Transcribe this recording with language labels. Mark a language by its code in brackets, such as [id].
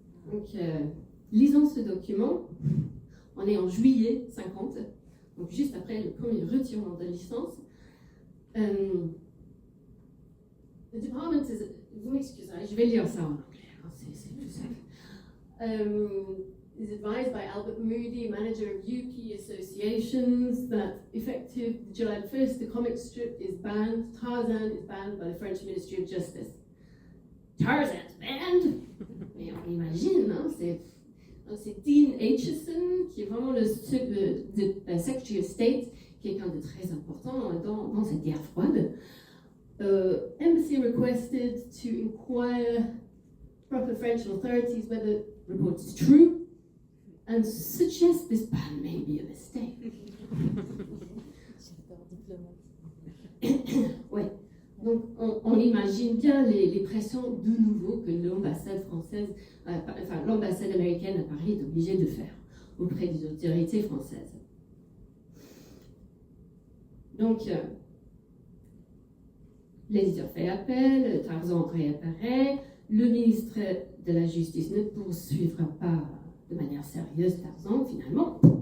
[fr] Donc, lisons ce document. On est en juillet 50, donc juste après le premier retirement de licence. [en] The department is, [fr] vous m'excusez, je vais lire ça en anglais, c'est plus simple. [en] Is advised by Albert Moody, manager of UP Associations, that effective July 1st, the comic strip is banned. Tarzan is banned by the French Ministry of Justice. Tarzan's banned? [fr] Mais on imagine, hein, c'est Dean Acheson, qui est vraiment le Secretary of State, quelqu'un de très important dans cette guerre froide. [en] Embassy requested to inquire proper French authorities whether the report is true and suggest this ban may be a mistake. [fr] Ouais. Donc on imagine bien les pressions de nouveau que l'ambassade française, l'ambassade américaine à Paris est obligée de faire auprès des autorités françaises. Donc l'éditeur fait appel, Tarzan réapparaît, le ministre de la Justice ne poursuivra pas de manière sérieuse Tarzan finalement.